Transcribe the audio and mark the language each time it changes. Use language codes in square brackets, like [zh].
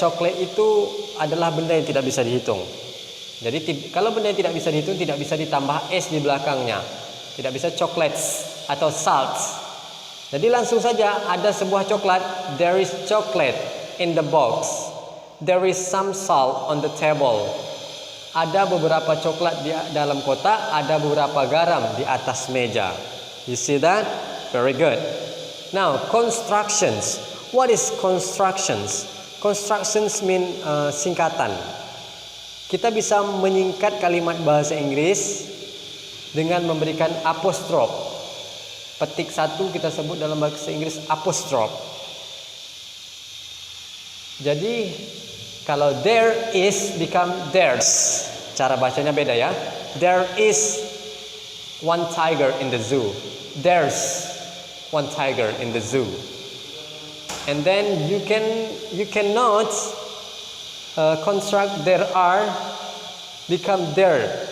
[id] Coklat itu adalah benda yang tidak bisa dihitung. Jadi kalau benda yang tidak bisa dihitung, tidak bisa ditambah s di belakangnya. Tidak bisa chocolates atau salts. Jadi langsung saja ada sebuah coklat. [en] There is chocolate in the box. There is some salt on the table. [id] Ada beberapa coklat di dalam kotak, ada beberapa garam di atas meja. [en] You see that? Very good. Now, constructions. What is constructions? Constructions mean singkatan. [id] Kita bisa menyingkat kalimat bahasa Inggris dengan memberikan apostrof. Petik 1 kita sebut dalam bahasa Inggris apostrof. Jadi kalau [en] there is become theirs. [id] Cara bacanya beda ya. [en] There is one tiger in the zoo. There's one tiger in the zoo. And then you cannot construct there are become there.